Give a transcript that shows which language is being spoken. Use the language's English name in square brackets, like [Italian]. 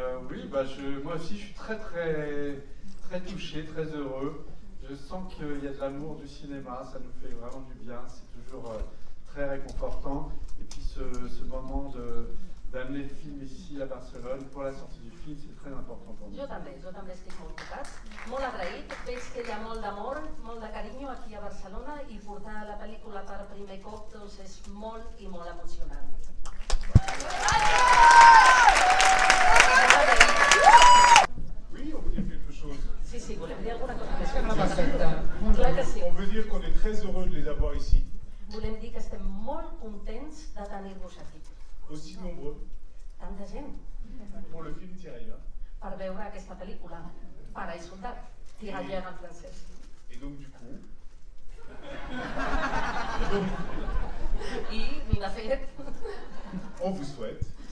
[French] Oui, moi aussi je suis très touché, très heureux. Je sens qu'il y a de l'amour du cinéma, ça nous fait vraiment du bien, c'est toujours très réconfortant. Et puis ce moment d'amener le film ici à Barcelone pour la sortie du film, c'est très important pour nous. [Catalan] Jo també estic molt tocat, molt agraït. Veig que hi ha molt d'amor, molt de carinyo aquí a Barcelona i portar la pel·lícula per primer cop doncs és molt i molt emocionant. [French] Oui, on veut dire quelque chose. [Catalan] Sí, volem dir alguna cosa més. Sembla perfecte. Clar que sí. [French] On veut dire qu'on est très heureux de les avoir ici. [Catalan] Volem dir que estem molt contents de tenir-vos aquí. [French] Aussi nombreux [Catalan] Tanta gent [French] pour le film Tirailleurs. [Catalan] per veure aquesta pel·lícula. Pare i soldat, tirailleurs en francès. [French] Et donc du coup, [Catalan] I, de fet, [French] on vous souhaite